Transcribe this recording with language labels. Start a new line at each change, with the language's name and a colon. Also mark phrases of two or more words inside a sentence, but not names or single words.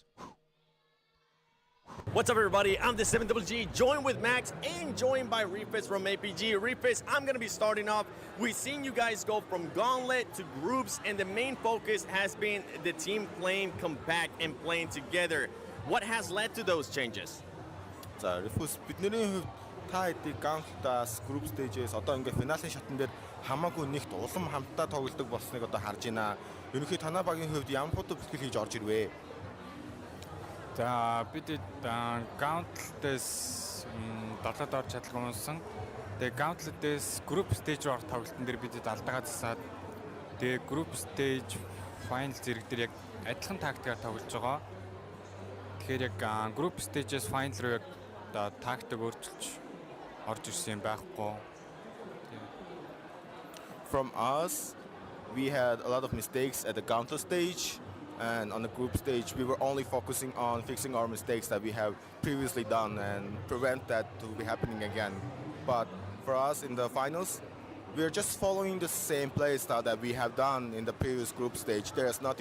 English: What's up, everybody? I'm the 7GG, joined with Max and joined by Refis from APG. Refis, I'm going to be starting off. We've seen you guys go from gauntlet to groups, and the main focus has been the team playing compact and playing together. What has led to those changes?
Mongolian: За Refus бидний хувьд та хэдийг ганцлаас
English: group stage-
Mongolian: ээс одоо ингээд финалийн шатн дээр хамаагүй нэгт улам хамтдаа тоглодог болсныг одоо харж байна. Ерөнхийдөө танай багийн хувьд ямар хутга бэлтгэл хийж орж ирвэ? За бид Gauntlet-ээс долоод орж чадлагүй унсан. Тэгээ Gauntlet-ээс
English: group stage
Mongolian: руу орох тоглолтын дээр бид алдагаа засаад тэгээ
English: group stage final
Mongolian: зэрэг дээр яг адилхан тактикаар тоглож байгаа. Тэгэхээр яг
English: group stage-
Mongolian: ээс final руу яг тактик өөрчилж орж ирсэн юм байхгүй.
English: From us, we had a lot of mistakes at the Gauntlet stage, and on the group stage, we were only focusing on fixing our mistakes that we have previously done and prevent that to be happening again. But for us in the finals, we're just following the same play style that we have done in the previous group stage.